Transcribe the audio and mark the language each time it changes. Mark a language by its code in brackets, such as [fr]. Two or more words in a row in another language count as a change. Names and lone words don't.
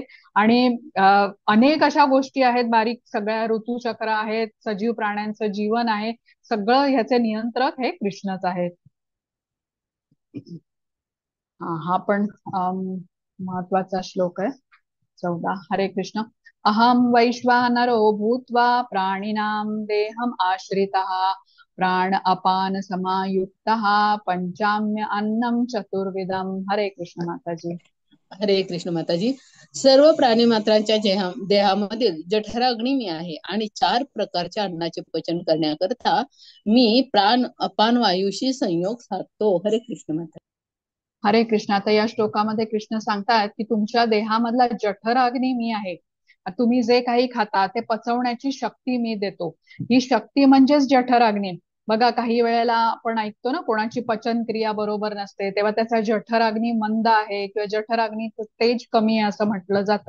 [mr] आणि अनेक अशा गोष्टी आहेत बारीक, सगळ्या ऋतुचक्र आहेत, सजीव प्राण्यांचं जीवन आहे, सगळं ह्याचे नियंत्रक हे कृष्णच आहेत. हा पण महत्वाचा श्लोक आहे 14. हरे कृष्ण. [sa] अहम वैश्वानरो भूत्वा प्राणिनां देहम आश्रितः प्राण अपान समायुक्तः पंचाम्य अन्नम चतुर्विधम. [mr] हरे कृष्ण माताजी. हरे कृष्ण माताजी. सर्व प्राणी मात्रांच्या देहामधील जठराग्नी मी आहे, आणि 4 प्रकारच्या अन्नाचे पचन करण्याकरता मी प्राण अपान वायूशी संयोग साधतो. हरे कृष्ण माता. हरे कृष्ण. आता या श्लोकामध्ये कृष्ण सांगतात की तुमच्या देहामधला जठराग्नी मी आहे. तुम्ही जे काही खाता ते पचवण्याची शक्ती मी देतो. ही शक्ती म्हणजेच जठराग्नी. बघा काही वेळेला आपण ऐकतो ना, कोणाची पचनक्रिया बरोबर नसते तेव्हा त्याचा जठराग्नी मंद आहे किंवा जठराग्नीचं तेज कमी आहे असं म्हटलं जातं.